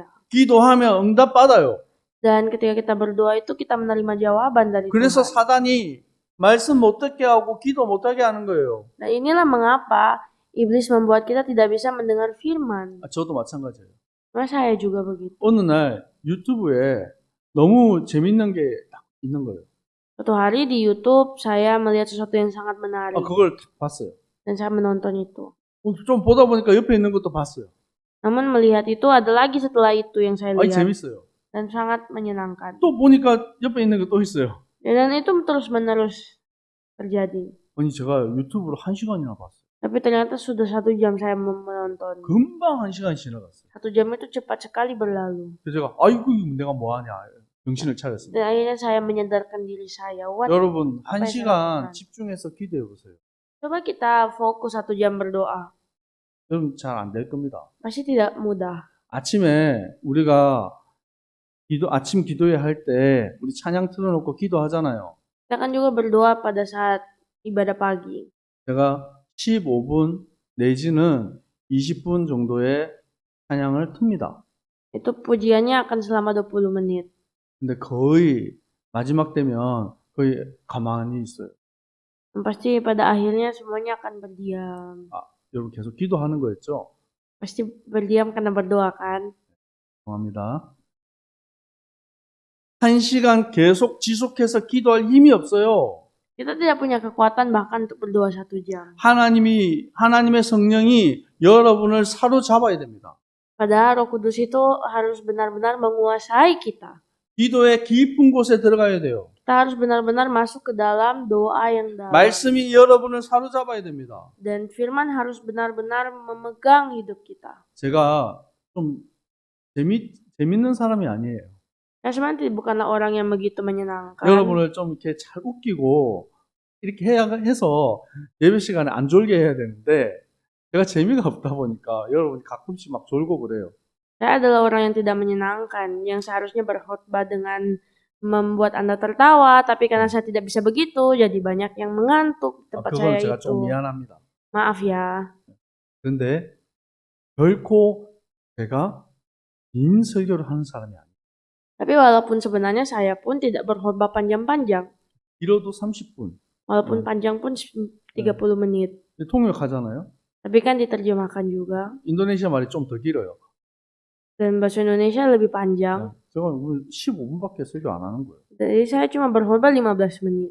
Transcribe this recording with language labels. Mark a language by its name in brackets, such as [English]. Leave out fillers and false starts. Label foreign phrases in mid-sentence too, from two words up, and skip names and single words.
[Korean] 기도하면 응답받아요. [Indonesian] Dan ketika kita berdoa itu kita menerima jawaban dari [Korean] 그래서 [Indonesian] Tuhan. [Korean] 사단이 말씀 못 듣게 하고 기도 못 하게 하는 거예요. [Indonesian] Nah inilah mengapa iblis membuat kita tidak bisa mendengar firman. [Korean] 저도 마찬가지예요. [Indonesian] Nah saya juga begitu. [Korean] 어느 날 유튜브에 너무 재밌는 게 딱 있는 거예요. [Indonesian] Suatu hari di YouTube saya melihat sesuatu yang sangat menarik [Korean] 그걸 딱 봤어요. [Indonesian] dan saya menonton itu. [Korean] 좀 보다 보니까 옆에 있는 것도 봤어요. [Indonesian] Namun melihat itu ada lagi setelah itu yang saya lihat [Korean] 재밌어요. [Indonesian] dan sangat menyenangkan. [Korean] 또 보니까 옆에 있는 게 또 있어요. [Indonesian] Dan itu terus-menerus terjadi. [Korean] 아니 제가 유튜브를 1시간이나 봤어요. [Indonesian] Tapi ternyata sudah 1 jam saya menonton. [Korean] 금방 1시간이 지나갔어요. [Indonesian] 1 jam itu cepat sekali berlalu. [Korean] 그래서 제가 아이고 내가 뭐 하냐 정신을 차렸습니다. [Indonesian] Dan akhirnya saya menyadarkan diri saya. [Korean] 여러분 [Indonesian] apa yang [Korean] 1시간 [Indonesian] saya lakukan? [Korean] 집중해서 기도해 보세요. [Indonesian] Coba kita fokus 1 jam berdoa. [Korean] 여러분 잘 안 될 겁니다. [Indonesian] Pasti tidak mudah. [Korean] 아침에 우리가 아침 기도회 할 때 우리 찬양 틀어놓고 기도하잖아요. [Indonesian] Kita kan juga berdoa pada saat ibadah pagi. [Korean] 제가 15분 내지는 20분 정도의 찬양을 틉니다. [Indonesian] Itu pujiannya akan selama 20 menit. [Korean] 근데 거의 마지막 되면 거의 가만히 있어요. [Indonesian] Dan pasti pada akhirnya semuanya akan berdiam. [Korean] 여러분 계속 기도하는 거였죠? [Indonesian] Pasti berdiam karena berdoa kan? [Korean] 죄송합니다. 1시간 계속 지속해서 기도할 힘이 없어요. [Indonesian] Kita tidak punya kekuatan bahkan untuk berdoa 1 jam. [Korean] 하나님의 성령이 여러분을 사로잡아야 됩니다. [Indonesian] Padahal Roh Kudus itu harus benar-benar menguasai kita. [Korean] 기도의 깊은 곳에 들어가야 돼요. [Indonesian] Kita harus benar-benar masuk ke dalam doa yang dalam. [Korean] 말씀이 여러분을 사로잡아야 됩니다. [Indonesian] Dan firman harus benar-benar memegang hidup kita. [Korean] 제가 좀 재밌는 사람이 아니에요. [Indonesian] Saya sebenarnya bukanlah orang yang begitu menyenangkan. [Korean] 여러분을 좀 이렇게 잘 웃기고 이렇게 해서 예배 시간에 안 졸게 해야 되는데 제가 재미가 없다 보니까 여러분이 가끔씩 막 졸고 그래요. [Indonesian] Saya adalah orang yang tidak menyenangkan, yang seharusnya berkhotbah dengan membuat Anda tertawa, tapi karena saya tidak bisa begitu, jadi banyak yang mengantuk di tempat saya [Korean] 그건 제가 [Indonesian] itu. [Korean] 좀 미안합니다. [Indonesian] Maaf ya. [Korean] 그런데 결코 제가 긴 설교를 하는 사람이 아니에요. [Indonesian] Tapi walaupun sebenarnya saya pun tidak berkhotbah panjang-panjang. [Korean] 길어도 30분. [Indonesian] Walaupun panjang pun 30 menit. [Korean] 통역하잖아요. [Indonesian] Tapi kan diterjemahkan juga. [Korean] 인도네시아 말이 좀 더 길어요. [Indonesian] Dan bahasa Indonesia lebih panjang. [Korean] 제가 오늘 15분밖에 설교 안 하는 거예요. [Indonesian] Jadi saya cuma berkhotbah 15 menit.